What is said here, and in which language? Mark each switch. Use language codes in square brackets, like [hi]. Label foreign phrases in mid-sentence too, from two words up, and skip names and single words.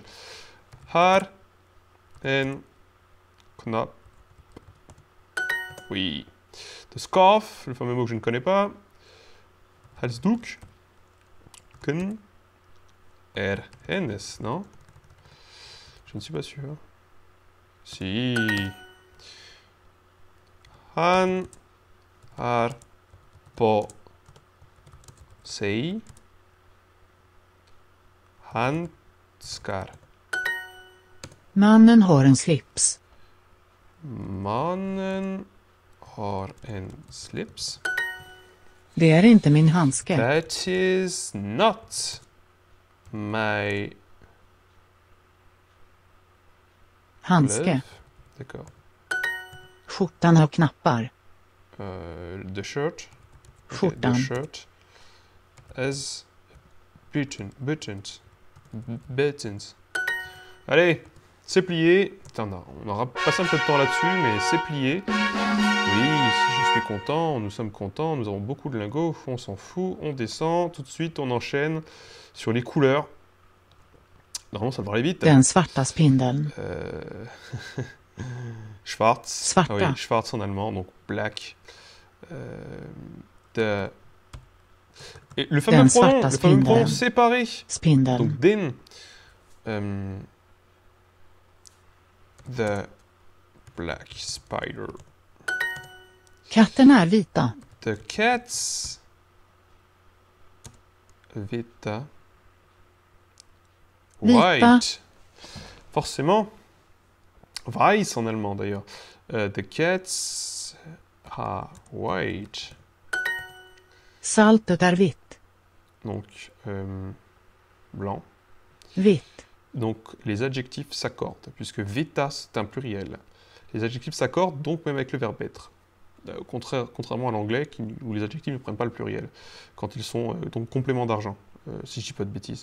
[sv] Har en knapp. [fr] Oui. De scarf, le fameux mot que je ne connais pas. [sv] Halsduk. Ken. Hennes, [fr] non? Je ne suis pas sûr. Si. [sv] Han har på sig handskar. Mannen har en slips. Mannen har en slips. Det är inte min handske. [en] That is not my [sv] Handske. [en] glove. [fr] D'accord. [sv] Skjortan har knappar. [en] The shirt. Okay, [sv] Skjortan. [en] the shirt has buttons. Buttons. [fr] Allez, c'est plié. Putain, on aura passé un peu de temps là-dessus, mais c'est plié. Oui, je suis content, nous sommes contents, nous avons beaucoup de lingots, on s'en fout, on descend, tout de suite on enchaîne sur les couleurs. Normalement ça devrait aller vite. [sv] Den svarta spindeln. [de] Schwarz. [sv] Svarta. [fr] Ah oui, Schwarz en allemand, donc black. Et le fameux pronom séparé. [sv] Spindeln. [fr] Donc den. [en] The black spider. [sv] Katterna är vita. [en] The cats. Vita. White. [fr] Forcément. Weiß en allemand d'ailleurs. [en] The cats are white. [sv] Saltet är vitt. [fr] Donc, blanc. [sv] Vitt. [fr] Donc, les adjectifs s'accordent, puisque vita, c'est un pluriel. Les adjectifs s'accordent, donc même avec le verbe être. Contrairement à l'anglais, où les adjectifs ne prennent pas le pluriel. Quand ils sont donc compléments d'argent, si je dis pas de bêtises.